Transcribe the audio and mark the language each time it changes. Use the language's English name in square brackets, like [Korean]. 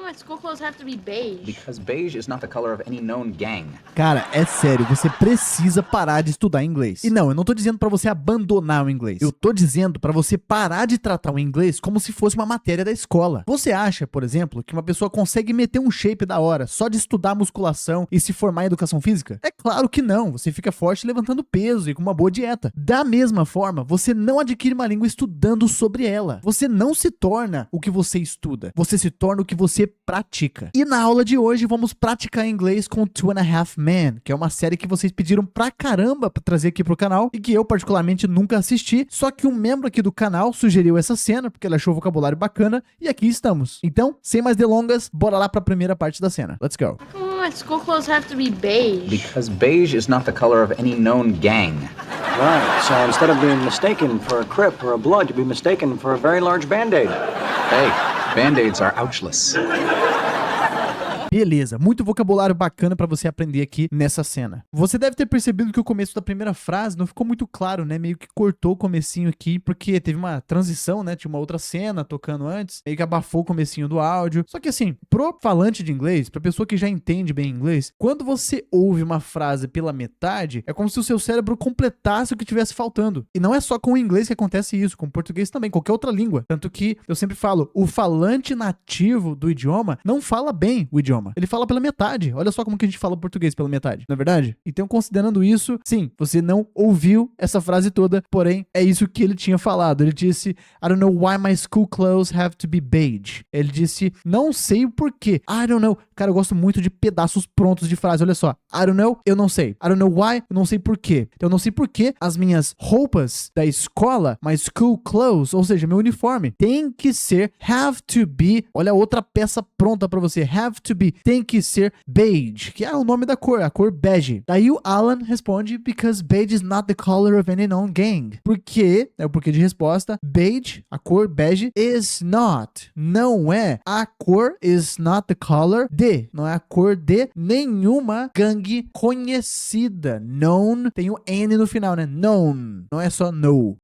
[English] school clothes have to be beige? Because beige is not the color of any known gang. [Portuguese] Cara, é sério, você precisa parar de estudar inglês. E não, eu não tô dizendo pra você abandonar o inglês. Eu tô dizendo pra você parar de tratar o inglês como se fosse uma matéria da escola. Você acha, por exemplo, que uma pessoa consegue meter um shape da hora só de estudar musculação e se formar em educação física? É claro que não. Você fica forte levantando peso e com uma boa dieta. Da mesma forma, você não adquire uma língua estudando sobre ela. Você não se torna o que você estuda. Você se torna o que você pratica. E na aula de hoje vamos praticar inglês com Two and a Half Men, que é uma série que vocês pediram pra caramba pra trazer aqui pro canal e que eu particularmente nunca assisti, só que um membro aqui do canal sugeriu essa cena porque ele achou o vocabulário bacana e aqui estamos. Então, sem mais delongas, bora lá pra primeira parte da cena. [English] Let's go. How come school clothes have to be beige? Because beige is not the color of any known gang. Right, so instead of being mistaken for a Crip or a Blood, you'd be mistaken for a very large Band-Aid. Hey, Band-Aids are ouchless. [Portuguese] Beleza, muito vocabulário bacana pra você aprender aqui nessa cena. Você deve ter percebido que o começo da primeira frase não ficou muito claro, né? Meio que cortou o comecinho aqui, porque teve uma transição, né? Tinha uma outra cena tocando antes, meio que abafou o comecinho do áudio. Só que assim, pro falante de inglês, pra pessoa que já entende bem inglês, quando você ouve uma frase pela metade, é como se o seu cérebro completasse o que tivesse faltando. E não é só com o inglês que acontece isso, com o português também, qualquer outra língua. Tanto que eu sempre falo, o falante nativo do idioma não fala bem o idioma. Ele fala pela metade. Olha só como que a gente fala português pela metade, não é verdade? Então, considerando isso, sim, você não ouviu essa frase toda, porém, é isso que ele tinha falado. Ele disse, [English] I don't know why my school clothes have to be beige. [Portuguese] Ele disse, não sei o porquê. [English] I don't know. [Portuguese] Cara, eu gosto muito de pedaços prontos de frase. Olha só. I don't know, eu não sei. [English] I don't know why, [Portuguese] eu não sei porquê. Então, eu não sei porquê as minhas roupas da escola, [English] my school clothes, [Portuguese] ou seja, meu uniforme, tem que ser, [English] have to be, [Portuguese] olha outra peça pronta pra você, have to be, tem que ser beige, que é o nome da cor, a cor bege. Daí o Alan responde, [English] because beige is not the color of any known gang. [Portuguese] Porque, é o porquê de resposta, beige, a cor bege, is not, não é a cor, [English] is not the color [Portuguese] de, não é a cor de nenhuma gangue conhecida. Known, tem o N no final, né? Known, não é só know.